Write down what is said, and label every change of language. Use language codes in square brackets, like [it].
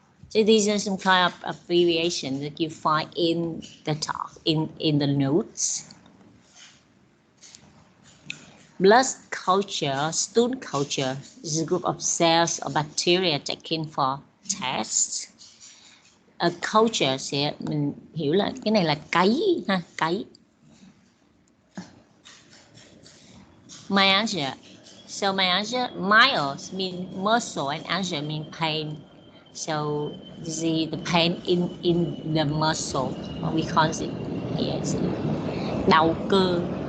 [en] So these are some kind of abbreviation that you find in the talk, in the notes. Blood culture, stool culture is a group of cells or bacteria taken for tests. [vi] A culture sẽ mình hiểu là cái này là cấy ha, cấy. [en] Myalgia. So myalgia, myos mean muscle and algia mean pain. So you see the pain in the muscle. We call it yes, [vi] đau cơ.